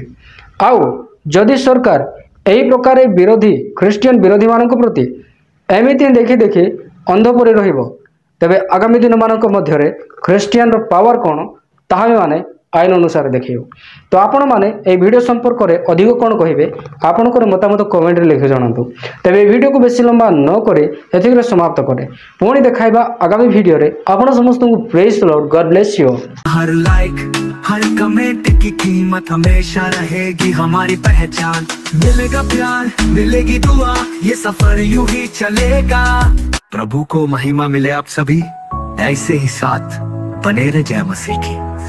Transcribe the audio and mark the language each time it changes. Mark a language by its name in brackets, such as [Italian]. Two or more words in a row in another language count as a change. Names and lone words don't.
[Odia] ଆଉ ଯଦି ସରକାର ଏହି ପ୍ରକାର ବିରୋଧୀ ଖ୍ରୀଷ୍ଟିଆନ ବିରୋଧୀମାନଙ୍କ ପ୍ରତି ଏମିତି ଦେଖି ଦେଖି ଅନ୍ଧ ପରି ରହିବ ତେବେ ଆଗାମୀ ଦିନମାନଙ୍କ ମଧ୍ୟରେ ଖ୍ରୀଷ୍ଟିଆନର ପାୱାର କ'ଣ ତାହା ଆମେ ଆଇନ ଅନୁସାରେ ଦେଖେଇବୁ। ତ ଆପଣମାନେ ଏହି ଭିଡ଼ିଓ ସମ୍ପର୍କରେ ଅଧିକ କ'ଣ କହିବେ ଆପଣଙ୍କର ମତାମତ କମେଣ୍ଟରେ ଲେଖି ଜଣାନ୍ତୁ। ତେବେ ଏହି ଭିଡ଼ିଓକୁ ବେଶୀ ଲମ୍ବା ନ କରି ଏତିକିରେ ସମାପ୍ତ କରେ। ପୁଣି ଦେଖାଇବା ଆଗାମୀ ଭିଡ଼ିଓରେ। ଆପଣ ସମସ୍ତଙ୍କୁ [English] praise the Lord, God bless you. [Hindi] हर लाइक हर कमेंट की कीमत हमेशा रहेगी हमारी पहचान। मिलेगा प्यार मिलेगी दुआ ये सफर यूं ही चलेगा। प्रभु को महिमा मिले आप सभी ऐसे ही साथ बने रहे। जय मसीह की।